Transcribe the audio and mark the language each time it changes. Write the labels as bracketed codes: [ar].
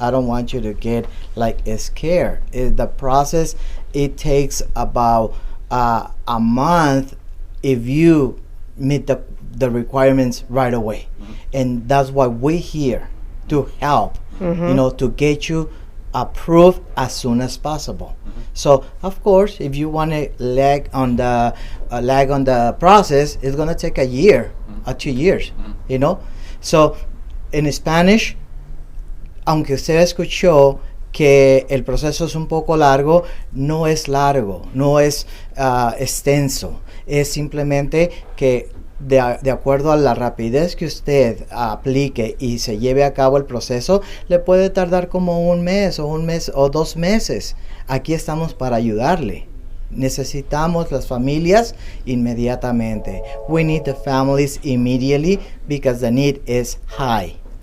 [en] I don't want you to get scared. The process, it takes about a month if you meet the requirements right away. And that's why we're here to help, to get you approved as soon as possible. So of course, if you want to lag on the process, it's gonna take a year or 2 years, [es] So en Spanish, aunque usted escuchó que el proceso es un poco largo, no es largo, no es extenso, es simplemente que de acuerdo a la rapidez que usted aplique y se lleve a cabo el proceso, le puede tardar como un mes o 2 meses. Aquí estamos para ayudarle. Necesitamos las familias inmediatamente. [en] We need the families immediately because the need is high.